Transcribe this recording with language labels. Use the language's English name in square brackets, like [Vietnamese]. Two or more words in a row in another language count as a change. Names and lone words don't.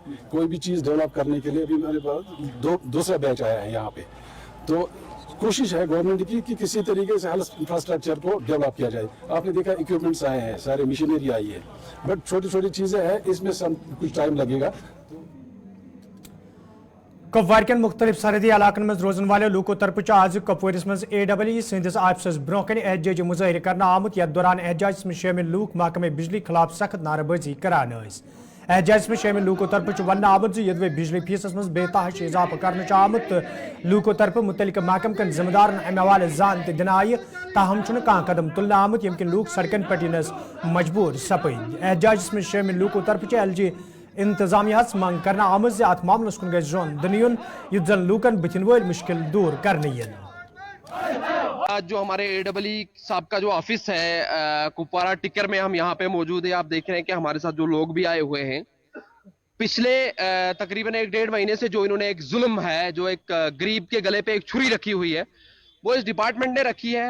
[Hindi] कोई भी चीज़ डेवलप करने के लिए अभी मेरे पास दूसरा बैच आया है यहाँ पे, तो कोशिश है गवर्नमेंट की कि किसी तरीके से [English] health infrastructure [Hindi] को डेवलप किया जाए। आपने देखा इक्विपमेंट्स आए हैं, सारे मशीनरी आई है, बट छोटी छोटी चीज़ें हैं, इसमें कुछ टाइम लगेगा। [Kashmiri] कपवार के मुख्तलिफ सरहदी इलाकन में रोजन वाले लूको तरफ आज कपवारिस में AEE सिंधिस आफिसस ब्रोकन एहतजाजी मुजाहिर करना आमुत यथ दौरान एहतजाज में शामिल लूक महकमे बिजली खिलाफ सख्त नारेबाजी करान। एहतजाज में शामिल लूको तरफ वन आमुत यदि बिजली फीसस में बेतहाश इजाफा कर आमुत, लूको तरफ मुतलिक महकम जिम्मेदार अमे हवाले जान दिन आय, ताहम कह कदम तुलने आमुत यम लूक सड़कन पे मजबूर सपद। एहतजाज में शामिल लूको तरफ LG इंतजामिया मंग करना आमद से अत मामलस कुन गज जोन दुनियन युद्ध जन लूकन बथिन वल मुश्किल दूर करनी। [Hindi] आज जो हमारे AEE साहब का जो ऑफिस है कुपवारा टिक्कर में हम यहाँ पे मौजूद है। आप देख रहे हैं कि हमारे साथ जो लोग भी आए हुए हैं, पिछले तकरीबन 1-1.5 महीने से जो इन्होंने एक जुल्म है, जो एक गरीब के गले पे एक छुरी रखी हुई है, वो इस डिपार्टमेंट ने रखी है।